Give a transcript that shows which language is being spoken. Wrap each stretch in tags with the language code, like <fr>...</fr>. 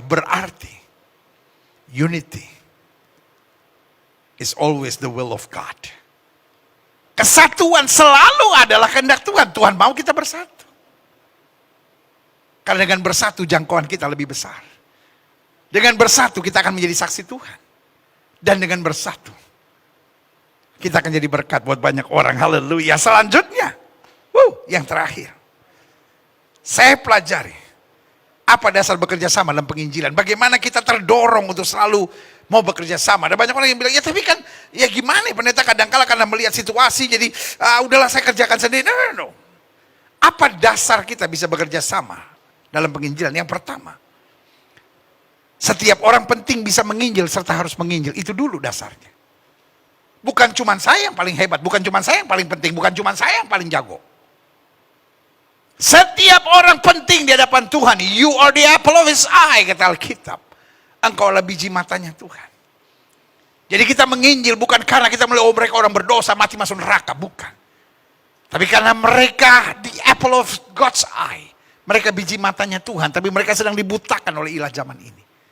<en>Berarti, unity is always the will of God.</en> <id>Kesatuan selalu adalah kehendak Tuhan. Tuhan mau kita bersatu. Karena dengan bersatu jangkauan kita lebih besar. Dengan bersatu kita akan menjadi saksi Tuhan. Dan dengan bersatu, kita akan jadi berkat buat banyak orang. Haleluya. Selanjutnya, yang terakhir. Saya pelajari, apa dasar bekerja sama dalam penginjilan. Bagaimana kita terdorong untuk selalu mau bekerja sama. Ada banyak orang yang bilang, ya tapi kan, ya gimana pendeta kadang-kala karena melihat situasi, jadi udahlah saya kerjakan sendiri. No. Apa dasar kita bisa bekerja sama dalam penginjilan? Yang pertama, setiap orang penting bisa menginjil serta harus menginjil. Itu dulu dasarnya. Bukan cuma saya yang paling hebat, bukan cuma saya yang paling penting, bukan cuma saya yang paling jago. Setiap orang penting di hadapan Tuhan.</id> <en>You are the apple of his eye,</en> <id>kata Alkitab. Engkau adalah biji matanya Tuhan. Jadi kita menginjil bukan karena kita melihat mereka orang berdosa mati masuk neraka, bukan. Tapi karena mereka</id> <en>the apple of God's eye.</en> <id>Mereka biji matanya Tuhan, tapi mereka sedang dibutakan oleh ilah zaman ini.</id>